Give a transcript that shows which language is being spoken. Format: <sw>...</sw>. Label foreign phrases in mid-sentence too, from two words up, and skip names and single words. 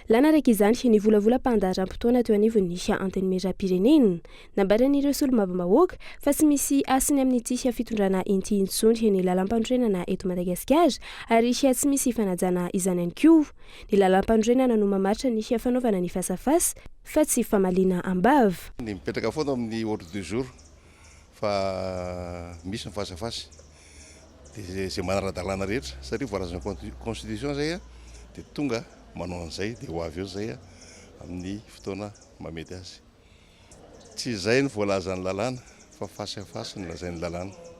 <mg>lanaraka izany ny volavolam-pandaharam-potoana teo anivony nisy anteny mera-pirenena nambaran'ireo solombavam-bahoaka fa tsy misy asiny amin'ny tsisy fitondrana inty intsony ny lalam-pandroenana eto Madagasikara ary tsy misy fanajana izany ihany koa ny lalam-pandroenana no mamaritra nisy fanaovana ny fasafasa fa tsy famaliana ambava ny mipetraka foana amin'ny</mg> <fr>ordre du jour</fr> <mg>fa misy ny fasafasa dia zay manara-dalàna rehetra satria voalazan'ny constitution zay dia tonga manao an'izay dia ho avy eo zay amin'ny fotoana mamety azy tsy izay ny voalazan'ny lalàna fa fasafasa ny lazain'ny lalàna</mg>